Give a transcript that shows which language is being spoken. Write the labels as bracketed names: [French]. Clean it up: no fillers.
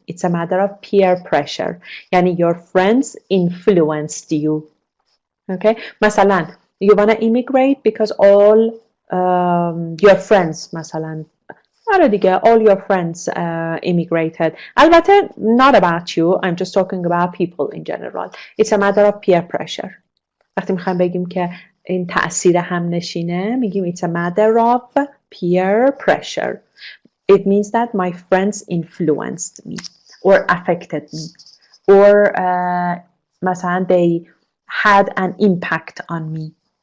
[English] It's a matter of peer pressure. Yani your friends influenced you. Okay? [Persian] مثلا, [English] you want to immigrate because all your friends, مثلا, all your friends immigrated. [Persian] البته, [English] not about you. I'm just talking about people in general. It's a matter of peer pressure. [Persian] وقتی میخوایم بگیم که این تأثیر هم نشینه, میگیم [English] it's a matter of peer pressure. It means that my friends influenced me or affected me, or [Persian] مثلا [English] they had an impact on me.